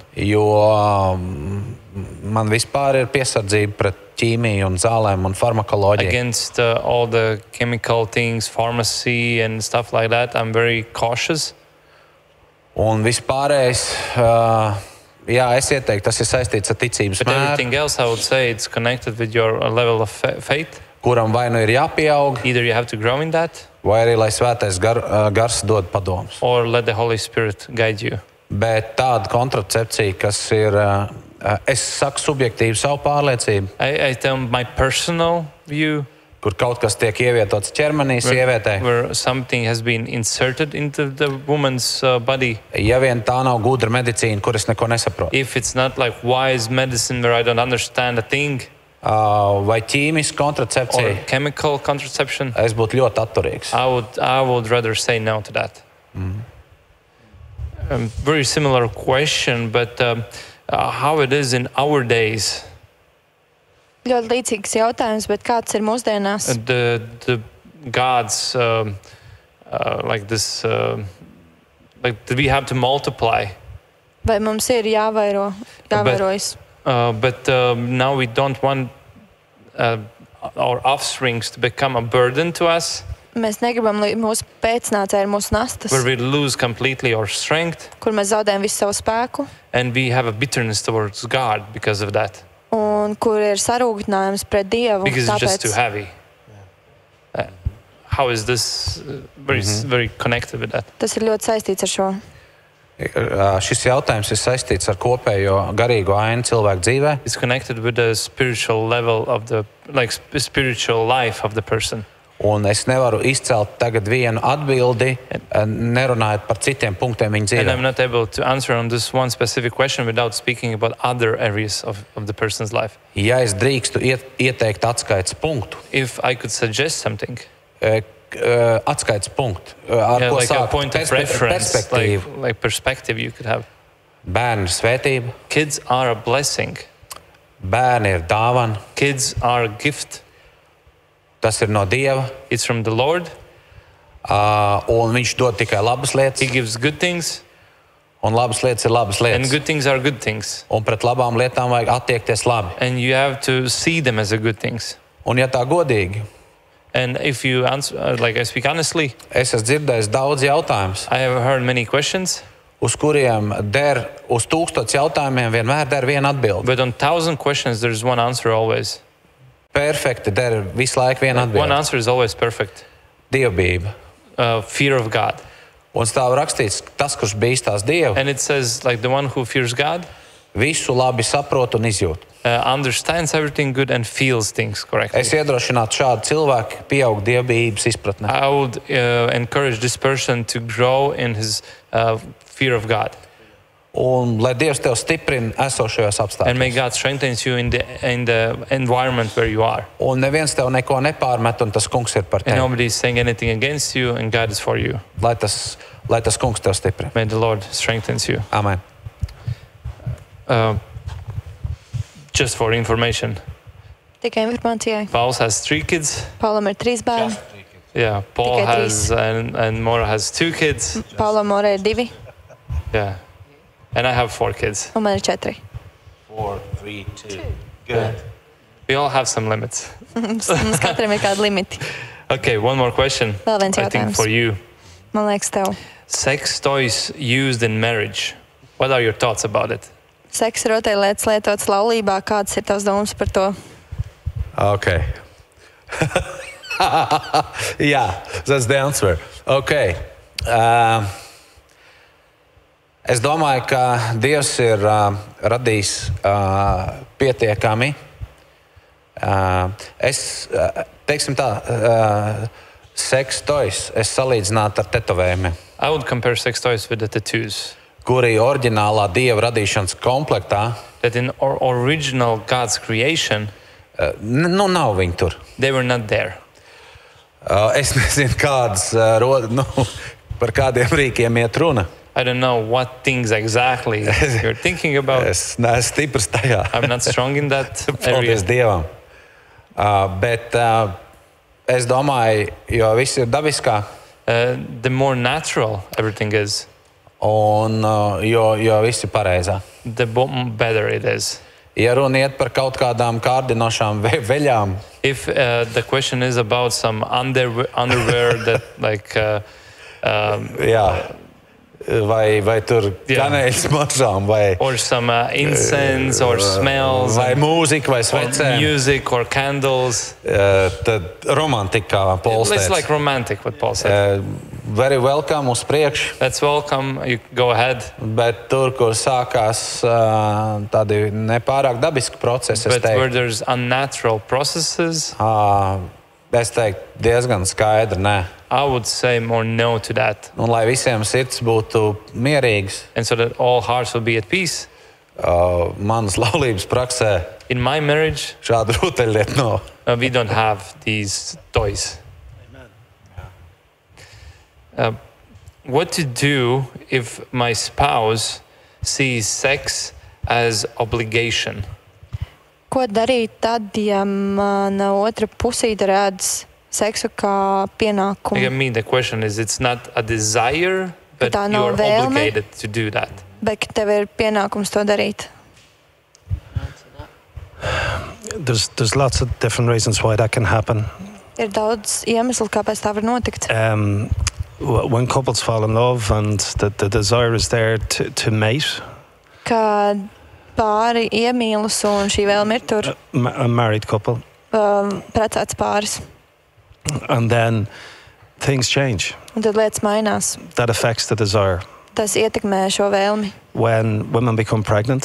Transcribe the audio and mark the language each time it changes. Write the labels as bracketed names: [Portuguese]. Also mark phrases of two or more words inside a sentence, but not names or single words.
[Latvian] jo man vispār ir piesardzība pret ķīmiju un zālēm un farmakoloģiju. [English] against all the chemical things, pharmacy and stuff like that. I'm very cautious. [Latvian] Un vispārējais, es ieteiktu, tas ir saistīts ar ticības [English] But [Latvian] mēru, [English] everything else, I would say, it's connected with your level of faith. [Latvian] kuram vai nu ir jāpieaug, [English] Either you have to grow in that, [Latvian] vai arī lai svētais gars dod padomus. [English] or let the Holy Spirit guide you. [Latvian] Bet tāda kontracepcija, kas ir, es saku subjektīvi savu pārliecību, [English] I tell my personal view, [Latvian] kur kaut kas tiek ievietots ķermenī sievietei. [English] where something has been inserted into the woman's body. [Latvian] Ja vien tā nav gudra medicīna, kur es neko nesaprotu, [English] If it's not like wise medicine where I don't understand a thing, [Latvian] vai ķīmiska [English] or [Latvian] kontracepcija, [English] chemical contraception, [Latvian] es būtu ļoti atturīgs. [English] I would rather say no to that. Very similar question, but how it is in our days. [Latvian] Ļoti līdzīgs jautājums, bet kāds ir mūsdienās? [English] The gods like this, like do we have to multiply? [Latvian] Vai mums ir jāvairojas? [English] But now we don't want our offsprings to become a burden to us, [Latvian] Mēs negribam, lai mūsu pēcnācēji ir mūsu nastas, [English] where we lose completely our strength, [Latvian] kur mēs zaudējam visu savu spēku, [English] and we have a bitterness towards God because of that, [Latvian] un kur ir sarūgtinājums pret Dievu. [English] because it's just too heavy. How is this very connected with that? [Latvian] Tas ir ļoti saistīts ar šo. Šis jautājums ir saistīts ar kopējo garīgo ainu cilvēku dzīvē. [English] It's connected with the spiritual level of the spiritual life of the person. [Latvian] Un es nevaru izcelt tagad vienu atbildi, nerunājot par citiem punktiem viņa [English] And I'm [Latvian] dzīvē. [English] not able to answer on this one specific question without speaking about other areas of the person's life. [Latvian] Ja es drīkstu ieteikt atskaites punktu, [English] If I could suggest something, [Latvian] atskaites punktu, ar ko [English] like a [Latvian] sākt [English] point of reference, [Latvian] perspektīvu. [English] like perspective you could have. [Latvian] Bērni ir svētība, [English] Kids are a blessing. [Latvian] bērni ir dāvana, [English] Kids are a gift. [Latvian] tas ir no Dieva, [English] It's from the Lord. [Latvian] un viņš dod tikai labas [English] He [Latvian] lietas, [English] gives good things, [Latvian] un labas lietas ir labas [English] and [Latvian] lietas. [English] good things are good things. [Latvian] Un pret labām lietām vajag attiekties labi. [English] And you have to see them as a good things. [Latvian] Un ja tā godīgi, [English] And if you answer, like I speak honestly, [Latvian] Es esmu dzirdējis daudz jautājumus, [English] I have heard many questions, [Latvian] uz kuriem uz 1000 jautājumiem vienmēr der viena atbilde. [English] but on 1,000 questions, there's one answer always. [Latvian] Perfekti der visu laiku viena [English] One [Latvian] atbilde. [English] answer is always perfect. [Latvian] Dievbijība. [English] Fear of God. [Latvian] Un stāv rakstīts, tas, kurš bīstās Dievu, [English] And it says, like the one who fears God [Latvian] visu labi saprot un izjūt. [English] understands everything good and feels things correctly. [Latvian] Es iedrošinātu šādu cilvēku pieaugt dievbijības izpratnē. [English] I would encourage this person to grow in his fear of God. [Latvian] Un lai Dievs tev stiprina esošajos [English] And may [Latvian] apstākļos. [English] God strengthens you in the environment where you are. [Latvian] Un neviens tev neko nepārmet, un tas kungs ir par [English] And [Latvian] tevi. [English] nobody is saying anything against you, and God is for you. [Latvian] Lai tas kungs tev stiprina. [English] May the Lord strengthens you. Amen. Just for information, [Latvian] Tikai informācijai. [English] Paul has 3 kids. [Latvian] Paulam ir 3 bērni. [English] Yeah, Paul [Latvian] Tikai [English] has and Maura has 2 kids. [Latvian] Paulam Morē ir 2, [English] Yeah, and I have 4 kids. [Latvian] un man ir 4. [English] 4, 3, 2. Good. We all have some limits. [Latvian] Mums katram ir kādi limiti. [English] Okay, one more question. [Latvian] Vēl viens [English] I think [Latvian] jautājums. [English] for you. [Latvian] Man liekas, tev. [English] Sex toys used in marriage. What are your thoughts about it? [Latvian] Seksa rotaļlietas lietotas laulībā. Kādas ir tavas domas par to? [English] Okay. Yeah, that's the answer. Okay. [Latvian] Es domāju, ka Dievs ir radījis pietiekami. Teiksim tā, [English] seks toys [Latvian] es salīdzinātu ar tetovējumiem, [English] I would compare sex toys with the tattoos. [Latvian] kuri oriģinālā Dieva radīšanas komplektā, [English] That in original God's creation, [Latvian] nav viņi tur. [English] they were not there. [Latvian] Es nezinu, par kādiem rīkiem iet runa. [English] I don't know what things exactly you're thinking about. [Latvian] Es neesmu stiprs tajā. [English] I'm not strong in that area. [Latvian] Paldies Dievam. Bet es domāju, jo viss ir dabiskā, [English] The more natural everything is, [Latvian] un jo viss ir pareizā. [English] the better it is. [Latvian] Ja runa iet par kaut kādām kārdinošām veļām, [English] If the question is about some underwear that like [Latvian] jā, vai tur Jā. kanēļas mašām, vai [English] or some incense or smells [Latvian] vai mūzika, vai [English] or [Latvian] svecēm, [English] music or candles. [Latvian] tad romantika, kā Pols [English] It's [Latvian] teica. [English] like romantic what Paul said. Very welcome [Latvian] uz priekšu, [English] That's welcome. You go ahead. [Latvian] bet tur, kur sākās tādi nepārāk dabiski procesi, es [English] But where [Latvian] teiktu, [English] there's unnatural processes, [Latvian] es teiktu diezgan skaidri, nē. [English] I would say more no to that. [Latvian] Un lai visiem sirds būtu mierīgs, [English] And so that all hearts will be at peace. [Latvian] manas laulības praksē [English] In my marriage, [Latvian] šādu rotaļlietu nav. [English] we don't have these toys. What to do if my spouse sees sex as obligation? [Latvian] Ko darīt tad, ja mana otra pusīte redz seksu kā pienākumu? [English] Again, the question is, it's not a desire, but [Latvian] Tā nav [English] you're [Latvian] vēlme. [English] obligated to do that. [Latvian] Bet tev ir pienākums to darīt. [English] There's lots of different reasons why that can happen. [Latvian] Ir daudz iemeslu, kāpēc tā var notikt. [English] When couples fall in love and the desire is there to mate, [Latvian] Kad pāri iemīlas un šī vēlme ir tur, [English] a married couple, [Latvian] precēts pāris. [English] and then things change. [Latvian] Un tad lietas mainās. [English] That affects the desire. [Latvian] Tas ietekmē šo vēlmi. [English] When women become pregnant,